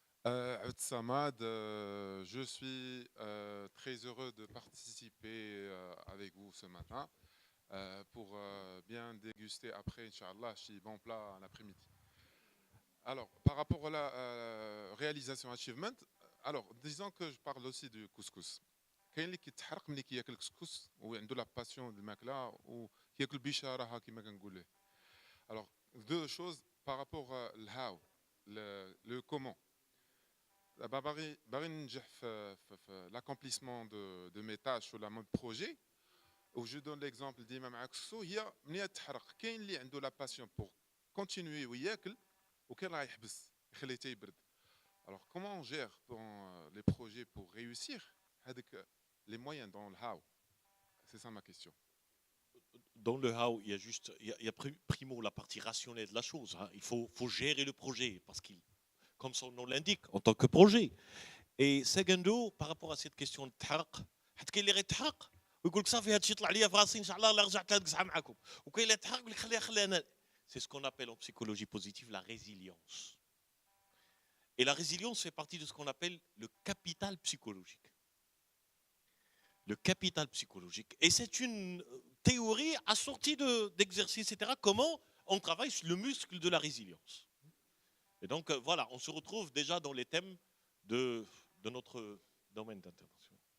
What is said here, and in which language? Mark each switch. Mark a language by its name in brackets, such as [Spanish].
[French] Abd Samad, je suis très heureux de participer avec vous ce matin pour bien déguster après, Inch'Allah, chez Bon Plat en après-midi. Alors, par rapport à la réalisation achievement, alors, disons que je parle aussi du couscous. [Arabic] كاين اللي كيتحرق ملي كياكل الكسكس وعنده لا باسيون دو الماكله وكياكل بشاره كما كنقول له. [French] Alors, deux choses par rapport à l'how, le comment. [Arabic] باغي ننجح في [French] l'accomplissement de mes tâches sur la mode projet. Où je donne l'exemple [Arabic] ديما مع كسكسو هي ملي تحرق كاين اللي عنده لا باسيون [French] pour continuer [Arabic] وياكل وكاين راه يحبس يخليه حتى يبرد. [French] Alors comment on gère dans les projets pour réussir [Arabic] هذيك [French] les moyens dans le how. C'est ça ma question. Dans le how, il y a juste, il y a primo la partie rationnelle de la chose. Hein. Il faut gérer le projet parce qu'il, comme son nom l'indique, en tant que projet. Et secondo, par rapport à cette question de [Arabic] تحرق, حيت كاين اللي غيتحرق ويقول لك صافي هادشي طلع ليا في راسي ان شاء الله لا رجعت نقصها معكم، وكاين اللي يتحرق يقول لك خليها انا. [French] C'est ce qu'on appelle en psychologie positive la résilience. Et la résilience fait partie de ce qu'on appelle le capital psychologique. Le capital psychologique. Et c'est une théorie assortie d'exercices, etc. Comment on travaille sur le muscle de la résilience. Et donc, voilà, on se retrouve déjà dans les thèmes de notre domaine d'intervention.